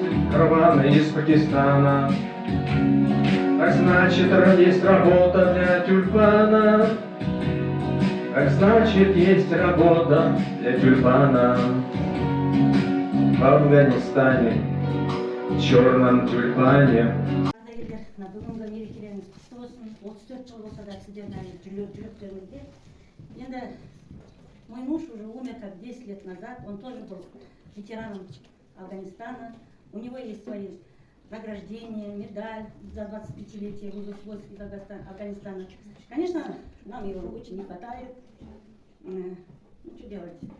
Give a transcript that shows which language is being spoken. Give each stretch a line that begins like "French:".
Russian: Караваны из Пакистана, так значит, есть работа для тюльпана, так значит, есть работа для тюльпана. В Афганистане, в черном тюльпане.
Kazakh: Мына бүгінгі мерекелеріңіз құтты болсын. 34 жыл болса да сіздердің жүректеріңізде.
Russian: Енді мой муж уже умер как 10 лет назад, он тоже был ветераном Афганистана. У него есть свои награждения, медаль за 25-летие войск из Афганистана. Конечно, нам его очень не хватает. Ну, что делать?